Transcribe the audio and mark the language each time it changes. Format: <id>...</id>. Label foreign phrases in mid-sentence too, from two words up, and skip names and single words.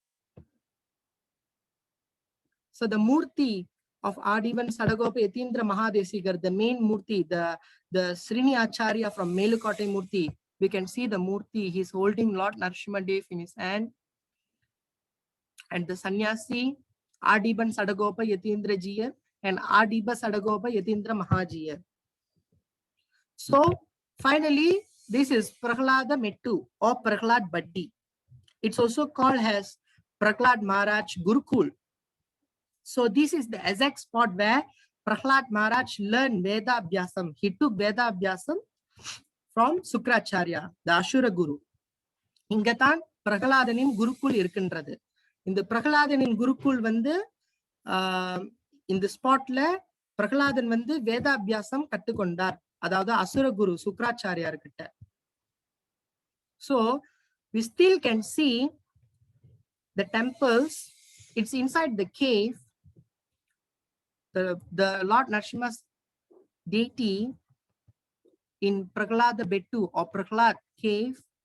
<en>So the Murti of Adivan Sadagopa Yatindra Mahadesigar, the main Murti, the Srini Acharya from Melukotte Murti, we can see the Murti. He's holding Lord Narasimhadev in his hand. And the Sannyasi, Adiban Sadagopa Yatindra Jiya and Adiba Sadagopa Yatindra Mahajiya. So finally, this is Prahlada Mettu or Prahlad Baddi. It's also called as Prahlad Maharaj Gurukul. So this is the exact spot where Prahlad Maharaj learned Veda Abhyasam. He took Veda Abhyasam from Sukracharya, the Ashura Guru.</en> <ta>இங்கதான் பிரஹ்லாதனின் குருகுல் இருக்கின்றது.</ta> <en>In the</en> <ta>பிரஹ்லாதனின் குருகுல் வந்து</ta> <en>in the</en> <ta>ஸ்பாட்ல பிரஹ்லாதன் வந்து வேத அப்யாசம் கத்துக்கொண்டார். அதாவது அசுர குரு சுக்ராச்சார்யா கிட்ட.</ta> <en>So we still can see the temples. It's inside the cave. The Lord Narasimha's deity in Prahlada Bettu or Prahlad cave.</en>